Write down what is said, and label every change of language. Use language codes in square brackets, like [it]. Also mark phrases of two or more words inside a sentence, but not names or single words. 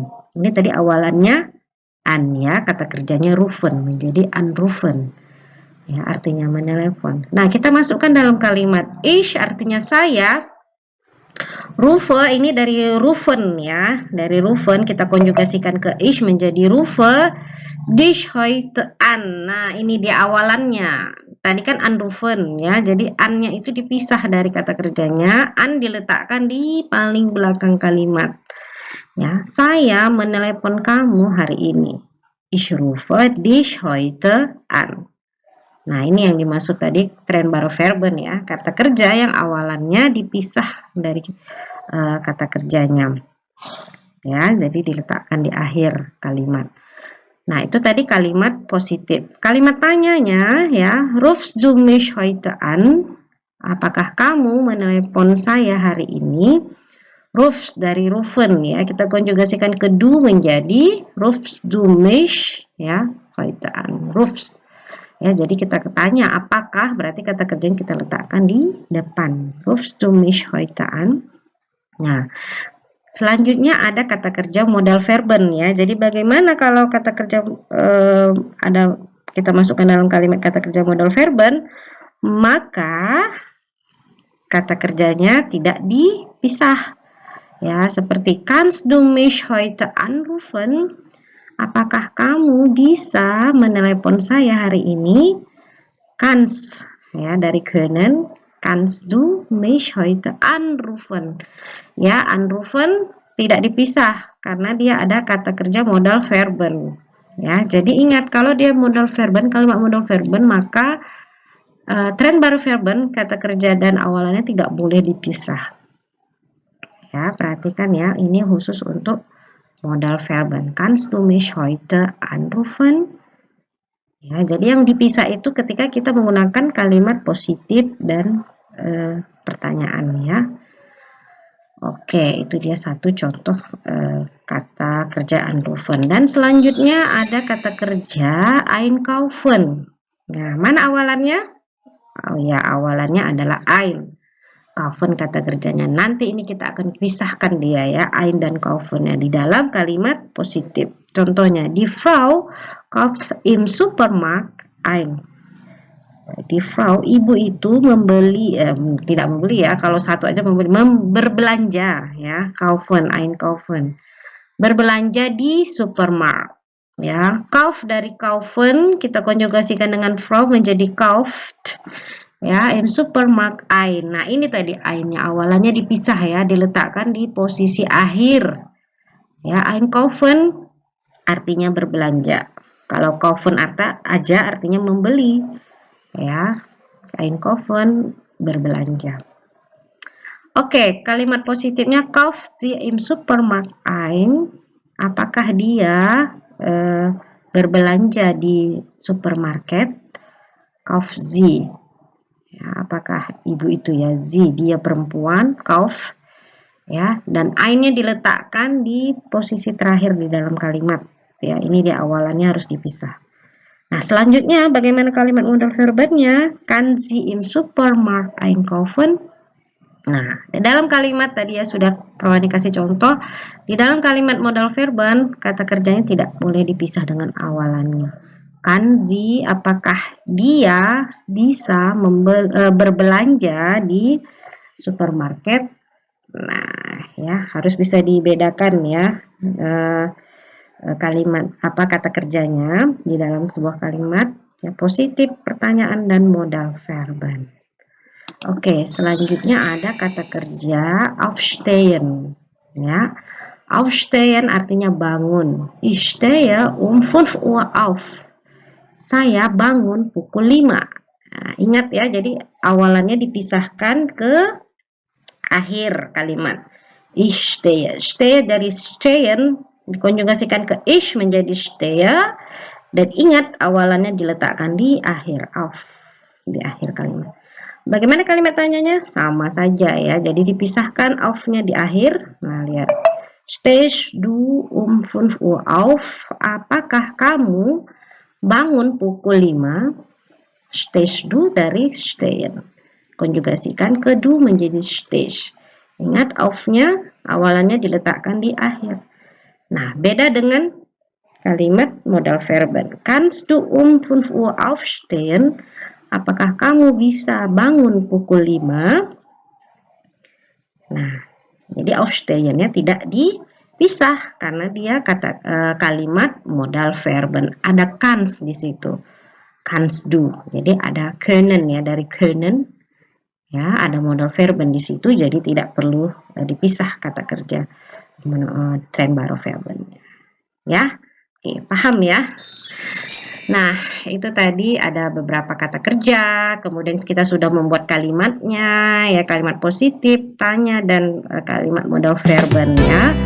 [id] Ini tadi awalannya an ya, kata kerjanya rufen menjadi anrufen. Ya, artinya menelepon. Nah, kita masukkan dalam kalimat ich artinya saya. Rufe ini dari rufen ya. Dari rufen kita konjugasikan ke ich menjadi rufe. [de] Dich heute an. [id] Nah, ini dia awalannya. Tadi kan anrufen ya. Jadi an-nya itu dipisah dari kata kerjanya. An diletakkan di paling belakang kalimat. Ya, saya menelepon kamu hari ini. [de] Ich rufe dich heute an. [id] Nah, ini yang dimaksud tadi [de] trennbare Verben [id] ya. Kata kerja yang awalannya dipisah dari kata kerjanya. Ya, jadi diletakkan di akhir kalimat. Nah, itu tadi kalimat positif. Kalimat tanyanya ya, [de] rufst du mich heute an? [id] Apakah kamu menelepon saya hari ini? Rufst dari rufen ya, kita konjugasikan ke du menjadi [de] rufst du mich [id] ya, [de] heute an. [id] Rufst. Ya, jadi kita tanya apakah berarti kata kerja yang kita letakkan di depan. [de] Rufst du mich heute an? [id] Nah, selanjutnya ada kata kerja [de] modal verben [id] ya. Jadi bagaimana kalau kata kerja ada kita masukkan dalam kalimat kata kerja [de] modal verben, [id] maka kata kerjanya tidak dipisah. Ya, seperti [de] kannst du mich heute anrufen? [id] Apakah kamu bisa menelepon saya hari ini? Kannst ya dari können. [de] Kannst du mich heute anrufen? [id] Ya, anrufen tidak dipisah karena dia ada kata kerja [de] modal verben. [id] Ya, jadi ingat kalau dia [de] modal verben, [id] kalimat [de] modal verben [id] maka [de] trennbare Verben [id] kata kerja dan awalannya tidak boleh dipisah. Ya, perhatikan ya, ini khusus untuk [de] modal verben. Kannst du mich heute anrufen? [id] Ya, jadi yang dipisah itu ketika kita menggunakan kalimat positif dan pertanyaan ya. Oke, itu dia satu contoh kata kerja anrufen. Dan selanjutnya ada kata kerja einkaufen. Nah, mana awalannya? Oh ya, awalannya adalah ein. kaufen kata kerjanya. Nanti ini kita akan pisahkan dia ya, ein dan kaufennya di dalam kalimat positif. Contohnya, [de] die Frau kauft im Supermarkt ein. [id] Di Frau, ibu itu membeli, tidak membeli ya, kalau satu aja membeli, berbelanja ya, [de] kaufen, einkaufen, [id] berbelanja di supermarket ya. Kauf dari kaufen kita konjugasikan dengan Frau menjadi kauft ya, [de] im Supermarkt ein. [id] Nah ini tadi einnya awalannya dipisah ya, diletakkan di posisi akhir ya. Einkaufen artinya berbelanja, kalau kaufen aja artinya membeli ya, einkaufen berbelanja. Oke, kalimat positifnya [de] kauft sie im Supermarkt ein. [id] Apakah dia berbelanja di supermarket? [de] Kauft sie. [id] Ya, apakah ibu itu ya, sie dia perempuan, kauft ya, dan einnya diletakkan di posisi terakhir di dalam kalimat ya. Ini dia awalannya harus dipisah. Nah, selanjutnya bagaimana kalimat [de] modal verbennya? Kann sie im Supermarkt einkaufen? [id] Nah, di dalam kalimat tadi ya sudah Rohani kasih contoh. Di dalam kalimat [de] modal verben, [id] kata kerjanya tidak boleh dipisah dengan awalannya. [de] Kann sie, [id] apakah dia bisa berbelanja di supermarket? Nah, ya harus bisa dibedakan ya. Kalimat kata kerjanya di dalam sebuah kalimat ya, positif, pertanyaan, dan [de] modal verben. [id] Oke, selanjutnya ada kata kerja aufstehen ya. Aufstehen artinya bangun. [de] Ich stehe um 5 Uhr auf. [id] Saya bangun pukul 5. Nah, ingat ya, jadi awalannya dipisahkan ke akhir kalimat. [de] Ich stehe. [id] Stehe dari stehen dikonjugasikan ke ich menjadi stehe, dan ingat awalannya diletakkan di akhir, auf, di akhir kalimat. Bagaimana kalimat tanyanya? Sama saja ya, jadi dipisahkan aufnya di akhir. Nah lihat, [de] stehst du um 5 Uhr auf? [id] Apakah kamu bangun pukul 5? [de] Stehst du [id] dari stehen, konjugasikan ke du menjadi stehst. Ingat aufnya awalannya diletakkan di akhir. Nah, beda dengan kalimat [de] modal verben. Kannst du um 5 Uhr aufstehen? [id] Apakah kamu bisa bangun pukul 5? Nah, jadi aufstehen-nya tidak dipisah karena dia kalimat [de] modal verben. [id] Ada kannst di situ. [de] Kannst du. [id] Jadi ada können ya, dari können ya, ada [de] modal verben [id] di situ, jadi tidak perlu dipisah kata kerja [de] trennbare verben [id] ya. Oke, paham ya. Nah, itu tadi ada beberapa kata kerja, kemudian kita sudah membuat kalimatnya ya, kalimat positif, tanya, dan kalimat [de] modal verben [id] ya.